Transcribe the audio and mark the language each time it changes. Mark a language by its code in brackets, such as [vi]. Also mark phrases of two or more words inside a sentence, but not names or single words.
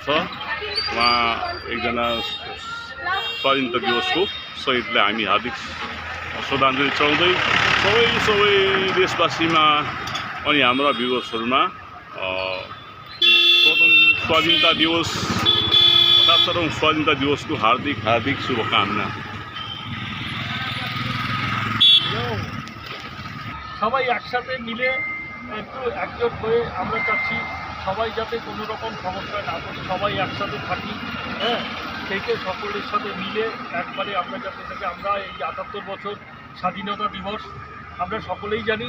[ne] उहाँ एकजना स्वाधीनता दिवसको शहीदलाई हामी हार्दिक श्रद्धाञ्जली चढाउँदै सबै देशवासीमा अनि हाम्रा भ्युवर्सहरूमा स्वाधीनता दिवस ৭৭औं स्वाधीनता दिवसको हार्दिक शुभकामना। [bn] সবাই একসাথে মিলে একটু একজোট হয়ে আমরা চাচ্ছি সবাই যাতে কোনো রকম সমস্যা না করি, সবাই একসাথে থাকি। হ্যাঁ, থেকে সকলের সাথে মিলে একবারে আমরা যাতে থেকে আমরা এই ৭৮ বছর স্বাধীনতা দিবস আমরা সকলেই জানি।